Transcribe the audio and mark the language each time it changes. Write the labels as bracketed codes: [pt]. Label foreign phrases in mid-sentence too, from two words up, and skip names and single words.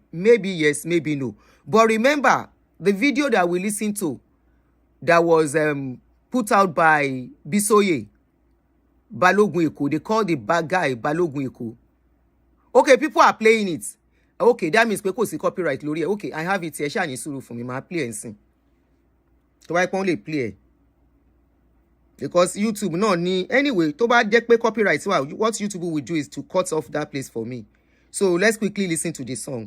[en] Maybe yes, maybe no. But remember, the video that we listened to, that was put out by Bisoye, Balogun Eko. They call the bad guy Balogun Eko. Okay, people are playing it. Okay, that means because it's copyright [yo] lórí ẹ̀. [en] Okay, I have it here. [yo] Ṣá ní sùúrù fún mi, [en] ma play and sing. [yo] Tó bá pon lè play. [en] Because YouTube no ni anyway, [yo] tó bá jẹ́ pé copyright wà, [en] what YouTube will do is to cut off that place for me. So let's quickly listen to the song.